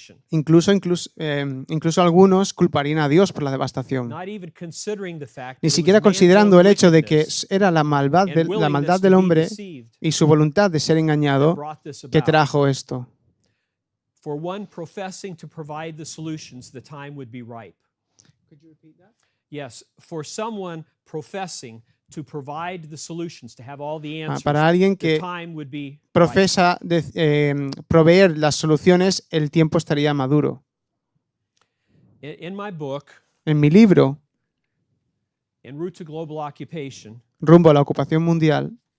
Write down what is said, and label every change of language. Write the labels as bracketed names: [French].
[Spanish] Incluso algunos culparían a Dios por la devastación, ni siquiera considerando el hecho de que era la maldad del hombre y su voluntad de ser engañado que trajo esto. [English] For one professing to provide the solutions, the time would be ripe. Could you repeat that? Yes, for someone professing to provide the solutions, to have all the answers, [Spanish] para alguien que [English] the time would be [Spanish] profesa proveer las soluciones, el tiempo estaría maduro. [English] In my book, [Spanish] en mi libro, [English] En route to global occupation, [Spanish] rumbo a la ocupación mundial,